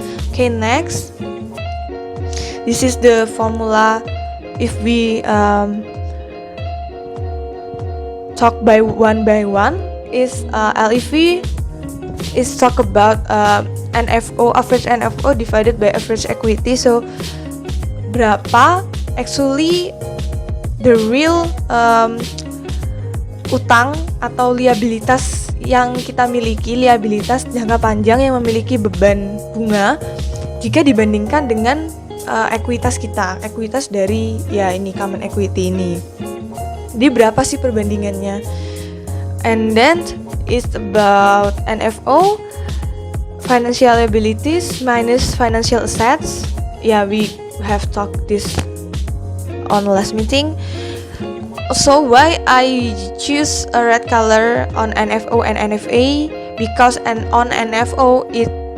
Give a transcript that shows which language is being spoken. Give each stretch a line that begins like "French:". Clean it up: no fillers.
English: Okay, next, this is the formula if we talk by one is LEV is talk about NFO, average NFO divided by average equity.
Indonesian: So berapa
English: actually the real
Indonesian: utang atau liabilitas yang kita miliki, liabilitas jangka panjang yang memiliki beban bunga jika dibandingkan dengan ekuitas kita, ekuitas dari ya ini common equity ini. Jadi berapa sih perbandingannya?
English: And then it's about NFO, financial liabilities minus financial assets. Yeah, we have talked this on last meeting. So why I choose a red color on NFO and NFA? Because on NFO it